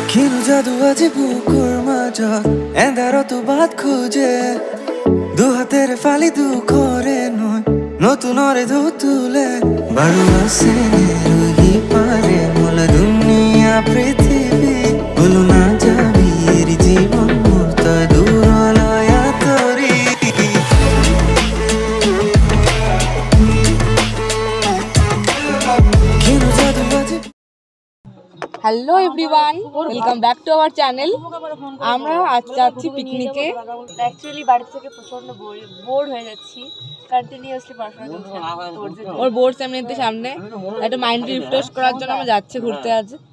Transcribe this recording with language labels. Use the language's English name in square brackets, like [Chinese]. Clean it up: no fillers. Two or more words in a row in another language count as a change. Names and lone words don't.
[Assamese] কিনো জাদু আজি বুকুৰ মাজত এন্ধাৰতো বাট খোজে দুহাতেৰে ফালি দুখৰে নয় নতুনৰে ঢৌ তুলে বাৰু আছে ৰহি পাৰে মূল দুনিয়া পৃথিৱী বলো না যাবি এৰি জীৱন মোৰ তই দূৰলৈ আঁতৰি কিনো জাদু আজি [English] Hello everyone, welcome back to our channel. [Bangla] আমরা আজ যাচ্ছি পিকনিকে। অ্যাকচুয়ালি বাড়ি থেকে প্রচন্ড বোর হয়ে যাচ্ছি, কন্টিনিউয়াসলি পড়াশোনা করছি। ওর বোর্ড এমনিতে সামনে একটা [English] mind refresh [Bangla] করার জন্য আমরা যাচ্ছি ঘুরতে আজ।